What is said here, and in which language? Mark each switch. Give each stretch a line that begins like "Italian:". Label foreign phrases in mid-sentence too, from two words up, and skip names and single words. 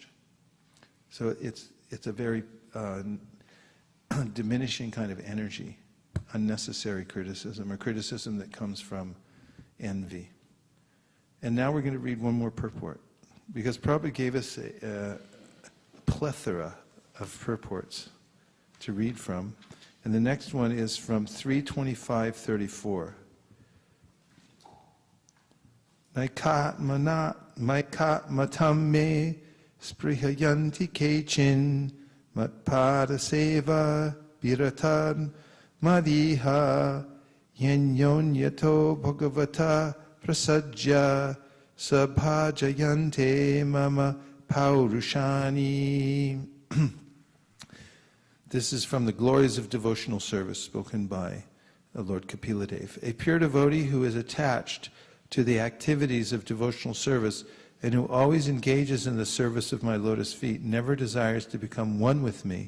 English: So it's a very diminishing kind of energy, unnecessary criticism, or criticism that comes from envy. And now we're going to read one more purport, because Prabhupada gave us a plethora of purports to read from. And the next one is from 325.34.
Sanskrit: maikatmatam me sprihayanti kechin matpada seva biratan madiha yenyon yato bhagavata prasajya sabhajayante mama paurushani.
English: This is from the Glories of Devotional Service, spoken by Lord Kapila Dev. A pure devotee who is attached to the activities of devotional service and who always engages in the service of my lotus feet never desires to become one with me.